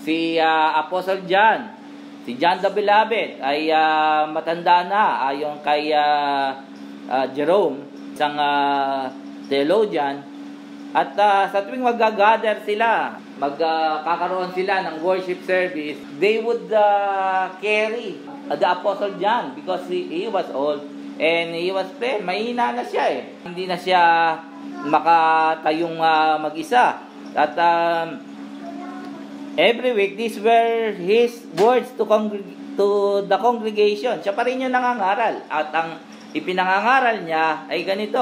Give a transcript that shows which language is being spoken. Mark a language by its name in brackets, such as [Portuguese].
[Filipino] Si Apostle John, si John the Beloved, ay matanda na ayon kay Jerome, isang theologian. At sa tuwing mag-gather sila, magkakaroon sila ng worship service, [English] they would carry the Apostle John because he was old and he was frail. [Filipino] Mahina na siya eh. Hindi na siya makatayong mag-isa. [English] At every week, these were his words to the congregation. [Filipino] Siya pa rin yung nangangaral. At ang ipinangangaral niya ay ganito.